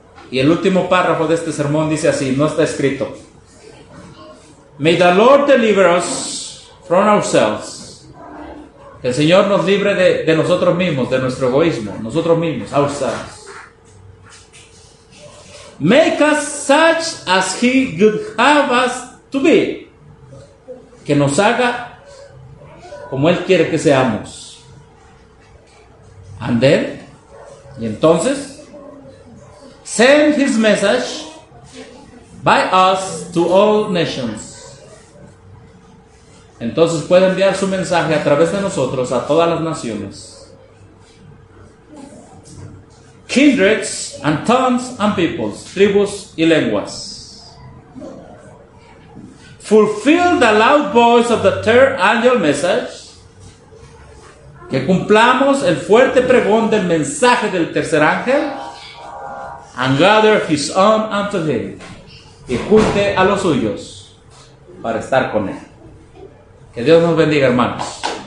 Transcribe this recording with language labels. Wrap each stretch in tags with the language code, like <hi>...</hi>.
<es>Y el último párrafo de este sermón dice así, no está escrito.</es> <en>May the Lord deliver us from ourselves.</en> <es>Que el Señor nos libre de nosotros mismos, de nuestro egoísmo, nosotros mismos, ourselves.</es> <en>Make us such as he would have us to be.</en> <es>Que nos haga como él quiere que seamos.</es> <en>And then,</en> <es>y entonces,</es> <en>send his message by us to all nations.</en> <es>Entonces puede enviar su mensaje a través de nosotros a todas las naciones.</es> <en>Kindreds and tongues and peoples,</en> <es>tribus y lenguas.</es> <en>Fulfill the loud voice of the third angel message.</en> <es>Que cumplamos el fuerte pregón del mensaje del tercer ángel.</es> <en>And gather his own unto him.</en> <es>Y junte a los suyos para estar con él. Que Dios nos bendiga, hermanos.</es>